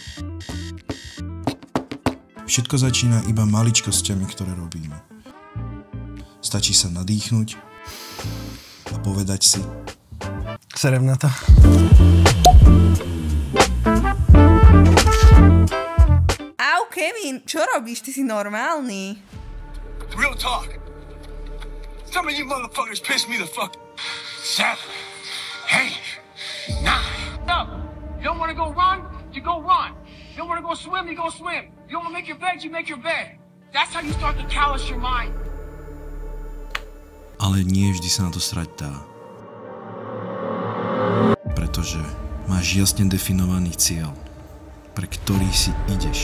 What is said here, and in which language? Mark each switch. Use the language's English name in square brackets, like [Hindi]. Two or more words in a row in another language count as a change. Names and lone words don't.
[Slovak] Všetko začína iba maličkosťami, ktoré robíme. Stačí sa nadýchnuť a povedať si: serem na to. Au, Kevin, čo robíš? Ty si normálny. [English] Real talk. Some of you motherfuckers piss me the fuck. 7, 8, 9. No. You don't want to go run, you go run. You don't want to go swim, you go swim. You don't want to make your bed, you make your bed. That's how you start to callous your mind. [Slovak] Ale nie vždy sa na to srať dá. Pretože máš jasne definovaný cieľ, pre ktorý si ideš.